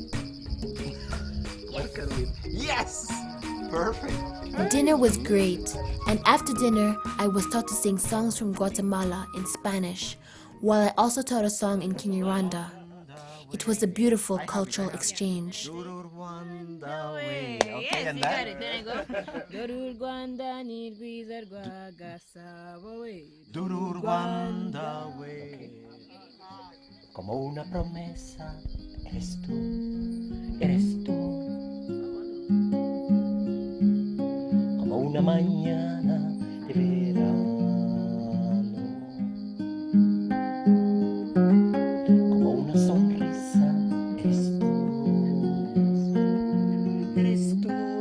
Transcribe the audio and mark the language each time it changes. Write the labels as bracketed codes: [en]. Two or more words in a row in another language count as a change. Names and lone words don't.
[en] What can we? Yes! Perfect. Dinner was great, and after dinner, I was taught to sing songs from Guatemala in Spanish, while I also taught a song in Rwanda. It was a beautiful cultural exchange. Yes, you got it. Then I go. [rw] Duru Rwanda ni rwiza rwa Gasabo we. Duru Rwanda we. [es] Como una promesa, eres tú, eres tú. Como una mañana de verano. Como una sonrisa, eres tú, eres tú.